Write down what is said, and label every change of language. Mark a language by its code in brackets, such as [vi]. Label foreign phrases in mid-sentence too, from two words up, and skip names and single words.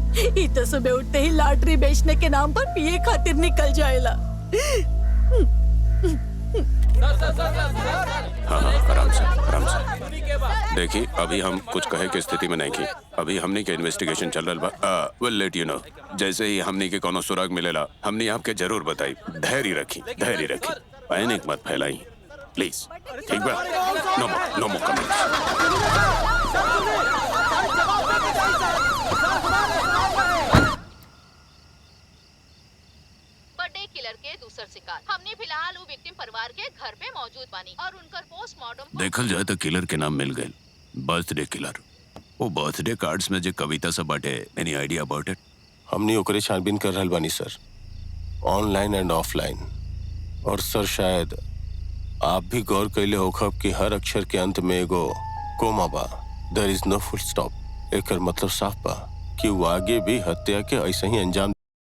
[bho] ई तो सुबह उठते ही लॉटरी बेचने के नाम पर पिए खातिर निकल जाएला। हाँ हाँ आराम से आराम से। देखिए अभी हम कुछ कहे के स्थिति में नहीं की। अभी हमने के इन्वेस्टिगेशन चल रहा बा। [en] Will let you know. [bho] जैसे ही हमने के कोनो सुराग मिलेला हमने आपके जरूर बताई। धैर्य रखी, धैर्य रखी, पैनिक मत फैलाई प्लीज। ठीक बा? [en] No more comments. birthday killer [bho] के दूसर शिकार। हमने फिलहाल वो विक्टिम परिवार के घर पे मौजूद बानी और उनकर पोस्टमार्टम देखल जाए तो किलर के नाम मिल गए, [en] birthday killer. [bho] वो [en] birthday cards [bho] में जो कविता सब बाटे, [en] Any idea about it? [bho] हमने ओकरे छानबीन कर रहल बानी सर, [en] online and offline. [bho] और सर शायद आप भी गौर कैले होखब कि हर अक्षर के अंत में एगो कोमा बा। [en] There is no full stop. [bho] एकर मतलब साफ बा कि वो आगे भी हत्या के ऐसे ही अंजाम